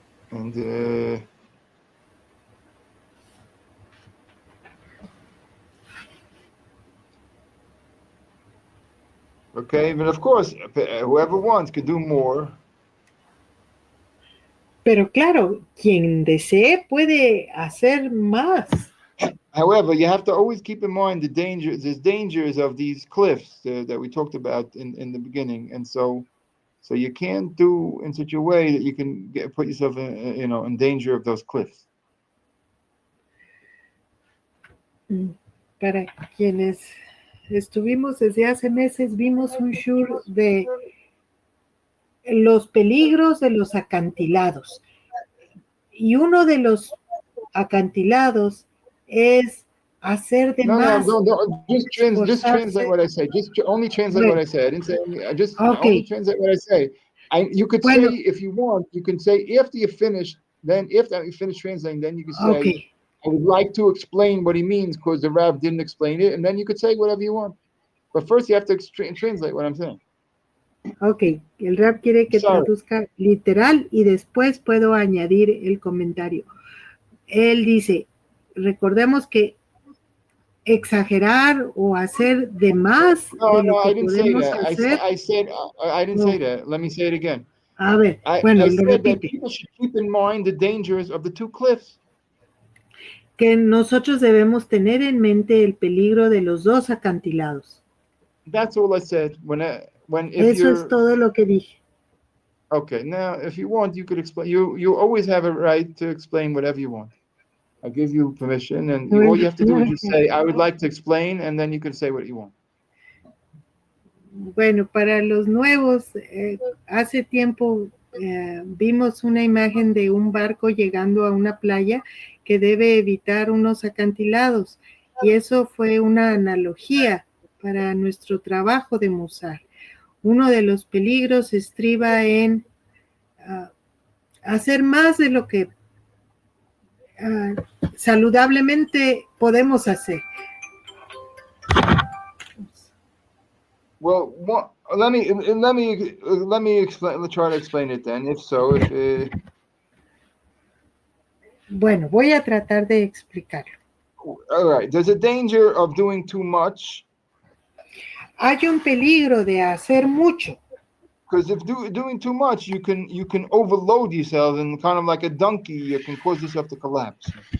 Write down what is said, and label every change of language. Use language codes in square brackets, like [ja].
[en] And okay, but of course, whoever wants could do more. [es] Pero claro, quien desee puede hacer más. [en] However, you have to always keep in mind there's dangers of these cliffs that we talked about in the beginning, and so you can't do in such a way that you can put yourself in danger of those cliffs. [es] Para quienes estuvimos desde hace meses, vimos un shur de los peligros de los acantilados. Y uno de los acantilados es hacer de más. [en] No. Just translate what I say. Just only translate what I say. I didn't say. Only translate what I say. You could say if you want. You can say after you finish. Then after you finish translating, then you can say, I would like to explain what he means because the Rav didn't explain it, and then you could say whatever you want. But first, you have to translate what I'm saying. [es] Ok, el Rav quiere que traduzca literal y después puedo añadir el comentario. Él dice, recordemos que exagerar o hacer de más de lo que podemos hacer. [en] I didn't say that. Let me say it again. [es] A ver, bueno, [en] I [es] lo [en] said that [es] repite. [en] people should keep in mind the dangers of the two cliffs. [es] Que nosotros debemos tener en mente el peligro de los dos acantilados. [en] That's all I said. If [es] Eso es [en] you're [es] todo lo que dije. [en] okay, now if you want, you could explain. You always have a right to explain whatever you want. I give you permission, and all you have to do is just say, "I would like to explain," and then you can say what you want. [es] Bueno, para los nuevos, hace tiempo vimos una imagen de un barco llegando a una playa que debe evitar unos acantilados, y eso fue una analogía para nuestro trabajo de Musar. Uno de los peligros estriba en hacer más de lo que saludablemente podemos hacer. [en] Well, let me explain. Let's try to explain it then. If so, [es] Bueno, voy a tratar de explicarlo. [en] All right. There's a danger of doing too much. [es] Hay un peligro de hacer mucho. [en] Because if doing too much, you can overload yourself, and kind of like a donkey, you can cause yourself to collapse.